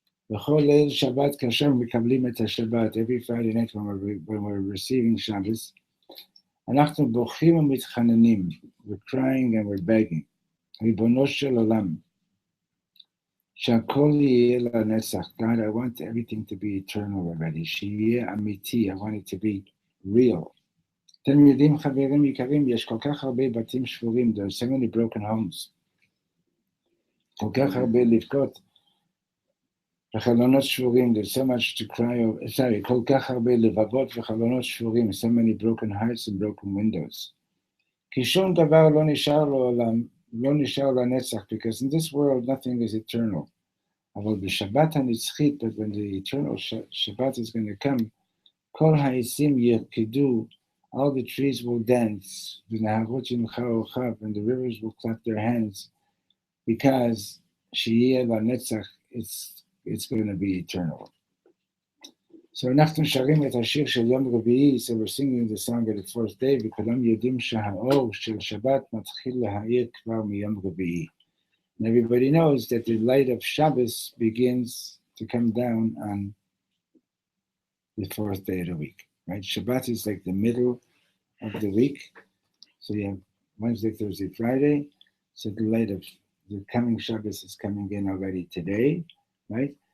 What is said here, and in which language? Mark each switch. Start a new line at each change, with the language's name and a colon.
Hebrew: B'chol leil Shabbat, kasher mekablim et Shabbat,
English: every Friday night when we're receiving Shabbos,
Hebrew: אנחנו בוכים ומתחננים,
English: we're crying and we're begging.
Hebrew: ריבונו של עולם, שהכל יהיה לנצח.
English: God, I want everything to be eternal already.
Hebrew: שיהיה אמיתי,
English: I want it to be real.
Hebrew: אתם יודעים, חברים יקרים, יש כל כך הרבה בתים שבורים,
English: there are so many broken homes.
Hebrew: כל כך הרבה לבכות, וחלונות שבורים,
English: there's so much to cry over,
Hebrew: כל כך הרבה לבבות וחלונות שבורים,
English: so many broken hearts and broken windows.
Hebrew: כי שום דבר לא נשאר לעולם, לא נשאר לנצח,
English: because in this world nothing is eternal.
Hebrew: אבל בשבת הנצחית,
English: but when the eternal Shabbat is going to come,
Hebrew: כל העצים ירקדו,
English: all the trees will dance,
Hebrew: ונהרות ימחא אורחיו,
English: and the rivers will clap their hands, because
Hebrew: שיהיה לנצח,
English: it's going to be eternal.
Hebrew: So אנחנו שרים את השיר של יום רביעי,
English: so we're singing the song of the fourth day,
Hebrew: וכולם יודעים שהאור של שבת מתחיל להאיר כבר מיום רביעי.
English: And everybody knows that the light of Shabbos begins to come down on the fourth day of the week, right? Shabbat is like the middle of the week. So you have Wednesday, Thursday, Friday. So the light of the coming Shabbos is coming in already today, right?